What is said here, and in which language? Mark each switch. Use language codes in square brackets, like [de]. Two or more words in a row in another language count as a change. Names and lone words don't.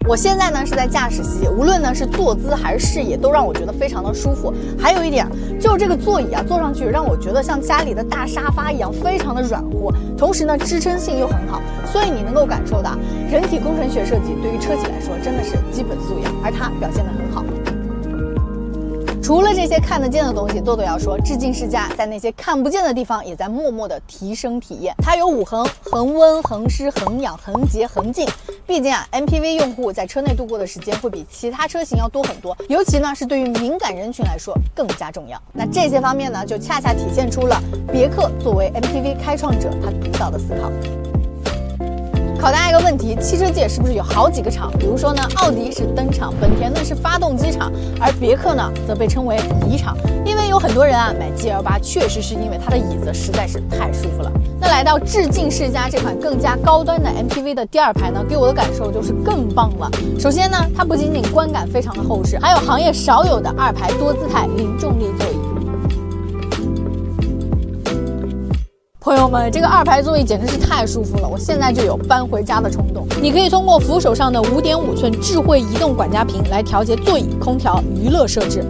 [zh] 我現在呢是在駕駛席，無論呢是坐姿還是視野，都讓我覺得非常的舒服。還有一點，就是這個座椅啊，坐上去讓我覺得像家裡的大沙發一樣，非常的軟和，同時呢支撐性又很好，所以你能夠感受到人體工程學設計對於車企來說真的是基本素養，而它表現得很好。除了這些看得見的東西，豆豆要說，致敬世嘉在那些看不見的地方也在默默的提升體驗。它有5恆：恆溫、恆濕、恆氧、恆潔、恆靜。畢竟啊 ，MPV 用戶在車內度過的時間會比其他車型要多很多，尤其呢是對於敏感人群來說更加重要。那這些方面呢，就恰恰體現出了別克作為 MPV 開創者他獨到的思考。考大家一個問題，汽車界是不是有好幾個廠？比如說呢，奧迪是燈廠，本田呢是發動機廠，而別克呢則被稱為椅廠。因為有很多人啊買 GL8，確實是因為它的椅子實在是太舒服了。那來到致敬世嘉這款更加高端的 MPV 的第2排呢，給我的感受就是更棒了。首先呢，它不僅僅觀感非常的厚實，還有行業少有的2排多姿態零重力座椅。朋友們，這個2排座椅簡直是太舒服了，我現在就有搬回家的衝動。你可以通過扶手上的5.5寸智慧移動管家屏來調節座椅、空調、娛樂設置。